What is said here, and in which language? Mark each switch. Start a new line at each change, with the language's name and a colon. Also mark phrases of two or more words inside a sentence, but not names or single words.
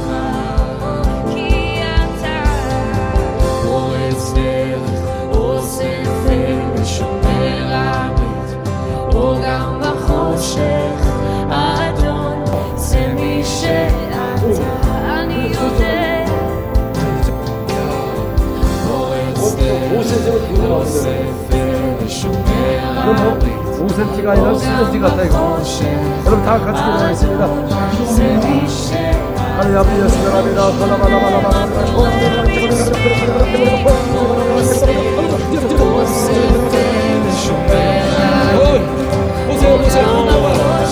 Hebrew: כי אתה פורץ דרך, אוסף ושומר הארץ, או גם בחושך, אדון זה מי שאתה. אני יודע פורץ דרך, אוסף ושומר הארץ,
Korean: 5cm가 아니라 10cm 같다 이거. 여러분 다 같이 기도하겠습니다. 하나님 아버지 예수님입니다. 보세요 보세요.